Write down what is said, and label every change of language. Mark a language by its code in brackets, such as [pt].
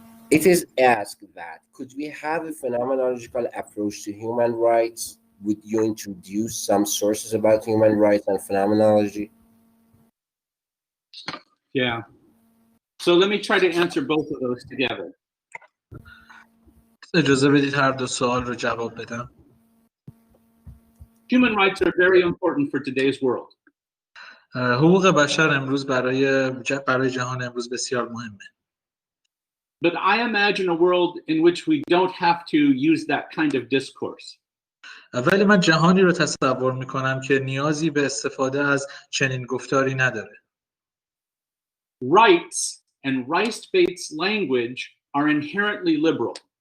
[en] It is asked that, could we have a phenomenological approach to human rights? Would you introduce some sources about human rights and phenomenology? Yeah. So let me try to answer both of those together. [fa] اجازه بدید هر دو سوال رو جواب بدم. [en] Human rights are very important for today's world. [fa] حقوق بشر امروز برای جهان امروز بسیار مهمه. [en] But I imagine a world in which we don't have to use that kind of discourse. [fa] ولی من جهانی رو تصور میکنم که نیازی به استفاده از چنین گفتاری نداره. [en] Rights and rights-based language are inherently liberal.